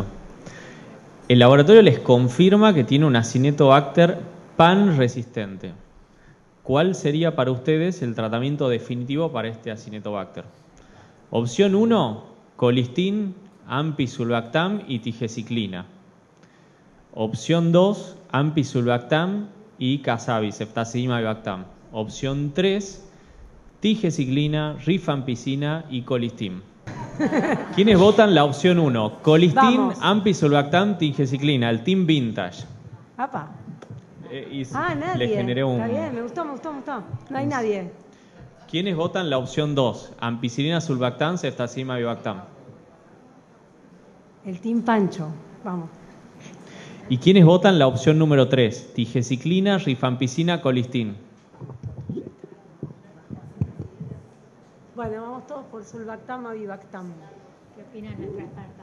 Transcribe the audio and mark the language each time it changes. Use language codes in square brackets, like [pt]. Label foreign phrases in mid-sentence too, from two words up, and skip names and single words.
[es] El laboratorio les confirma que tiene un Acinetobacter pan resistente. ¿Cuál sería para ustedes el tratamiento definitivo para este Acinetobacter? Opción 1, colistin, ampicsulbactam y tigeciclina. Opción 2, ampicsulbactam y casabi, ceftazidime-avibactam. Opción 3, tigeciclina, rifampicina y colistin. ¿Quiénes votan la opción 1? Colistin, ampicsulbactam, tigeciclina, el [en] team vintage. [es] ¡Apa! Nadie. Le generé un... Está bien, me gustó. No hay nadie. ¿Quiénes votan la opción 2? Ampicilina, sulbactam, ceftazidime-avibactam. El team Pancho, vamos. ¿Y quiénes votan la opción número 3? Tigeciclina, rifampicina, colistin. Bueno, vamos todos por sulbactam, avibactam. ¿Qué opina nuestra experta?